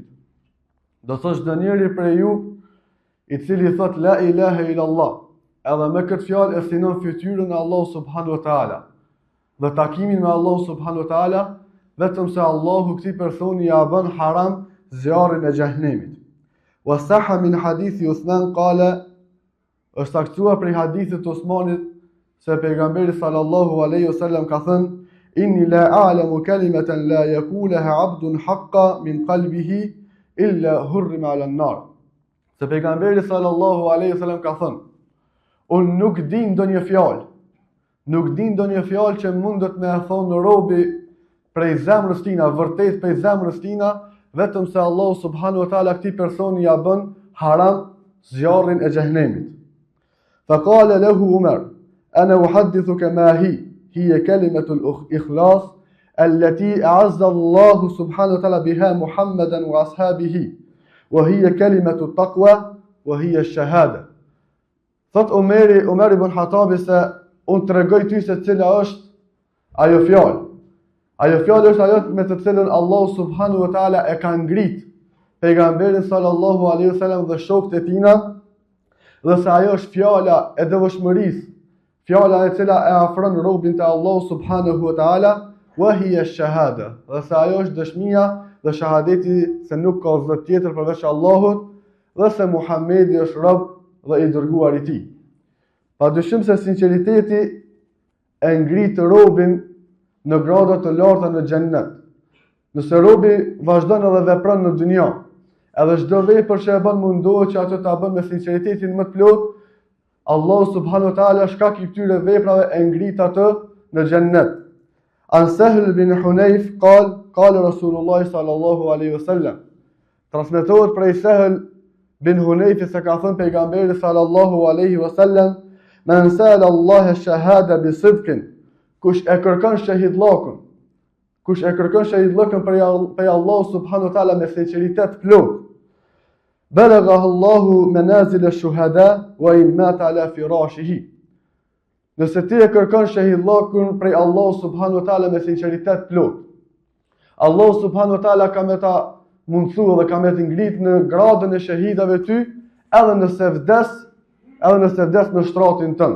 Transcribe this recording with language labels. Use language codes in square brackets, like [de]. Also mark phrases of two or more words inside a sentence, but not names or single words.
[sq] Do thosh çdo njeri prej ju i cili thot [ar] لا إله إلا الله, [sq] edhe me këtë fjalë e synon fytyrën e Allahut [ar] سبحانه وتعالى [sq] dhe takimin me Allahu [ar] سبحانه وتعالى, [sq] vetëm se Allahu këtij personi ja bën haram zjarrin e xhehenemit. [ar] وصح من حديث عثمان قال, [sq] është taktuar prej hadithit të Uthmanit se pejgamberi [ar] صلى الله عليه وسلم [sq] ka thënë [ar] إني لا أعلم كلمة لا يقولها عبد حقا من قلبه إلا حرم على النار. [sq] Se pejgamberi [ar] صلى الله عليه وسلم [sq] ka thënë, unë nuk di ndonjë fjalë që mundet me e thonë robi prej zemrës tina, vërtet prej zemrës tina, vetëm se Allah [ar] سبحانه وتعالى [sq] këtij personi ja bën haram zjarrin e xhehenemit. [ar] فقال له عمر أنا أحدثك ما هي كلمة الإخلاص التي أعز الله سبحانه وتعالى بها محمدا وأصحابه وهي كلمة التقوى وهي الشهادة. [sq] Thot Umar ibn Khattab se unë tregoj ty se cila është ajo fjalë. Ajo fjalë është ajo me të cilën Allah [ar] سبحانه وتعالى [sq] e ka ngrit pejgamberin [ar] صلى الله عليه وسلم [sq] dhe shokët e tina, dhe se ajo është fjala e devotshmërisë, fjala e cila e afron robin te Allah [ar] سبحانه وتعالى, وهي الشهادة, [sq] dhe se ajo është dëshmia dhe shahadeti se nuk ka zot tjetër përveç Allahut dhe se Muhamedi është rob dhe i dërguar i tij. Padyshim se sinqeriteti e ngrit robin në grada të larta në xhennet. Nëse robi vazhdon edhe vepron në dunja, edhe çdo vepër që e bën mundohet që ato ta bën me sinqeritetin më të plot, Allahu [ar] سبحانه وتعالى [sq] shkak i këtyre veprave e ngrit atë në xhennet. [ar] عن سهل بن حنيف قال رسول الله صلى الله عليه وسلم. [sq] Transmetohet prej Sahl bin Hunayf se ka thënë pejgamberi [ar] صلى الله عليه وسلم, من سأل الله الشهادة بصدق, [sq] kush e kërkon shahidllakun prej Allah [ar] سبحانه وتعالى [sq] me sinqeritet plot, [ar] بلغه الله منازل الشهداء وإن مات على فراشه. [sq] Nëse ti e kërkon shahidllakun prej Allah [ar] سبحانه وتعالى [sq] me sinqeritet plot, Allah [ar] سبحانه وتعالى [sq] ka me ta mundsu dhe ka me të ngrit në gradën e shahidave ty, edhe nëse vdes në shtratin tënd.